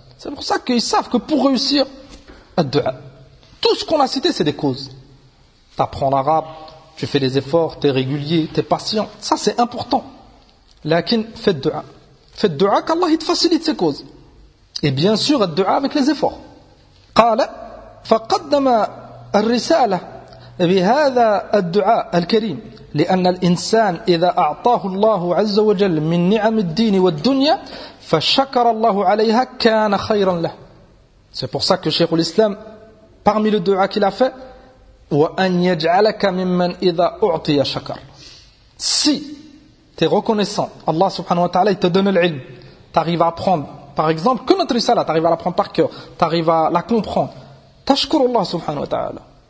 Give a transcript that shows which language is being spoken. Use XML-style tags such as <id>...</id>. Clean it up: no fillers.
<fr>C'est pour ça qu'ils savent que pour réussir, ad-du'a. Tout ce qu'on a cité, c'est des causes. Tu apprends l'arabe, tu fais des efforts, tu es régulier, tu es patient. Ça, c'est important. Lakin, fais le dua. Fais le dua qu'Allah te facilite ces causes. Et bien sûr, le dua avec les efforts.</fr> <ar>قال فقدم الرسالة بهذا الدعاء الكريم لأن الإنسان إذا أعطاه الله عز وجل من نعم الدين والدنيا فشكر الله عليها كان خيرا له.</ar> <fr>C'est pour ça que Cheikh l'Islam parmi le dua qu'il a fait,</fr> <ar>وَأَنْ يَجْعَلَكَ مِمَّنْ إِذَا أُعْطِيَ شَكَرْ.</ar> <fr>Si tu es reconnaissant, Allah subhanahu wa ta'ala, il te donne l'ilm, tu arrives à apprendre, par exemple, que notre risala, tu arrives à l'apprendre par cœur, tu arrives à la comprendre, تَشْكُرُ Allah subhanahu wa ta'ala.</fr>